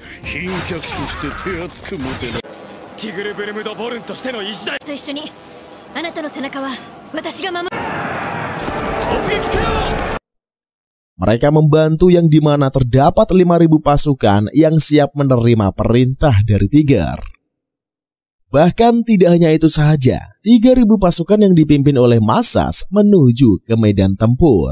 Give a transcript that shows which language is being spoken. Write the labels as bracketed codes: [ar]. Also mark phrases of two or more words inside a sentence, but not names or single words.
[ja] 賓客として手厚くもてな。ティグルブルムドボルンとしての意地だ。と一緒にあなたの背中は私が守る。突撃せよ。 [id] Mereka membantu yang dimana terdapat 5.000 pasukan yang siap menerima perintah dari Tiger. Bahkan tidak hanya itu saja, 3.000 pasukan yang dipimpin oleh Masas menuju ke medan tempur.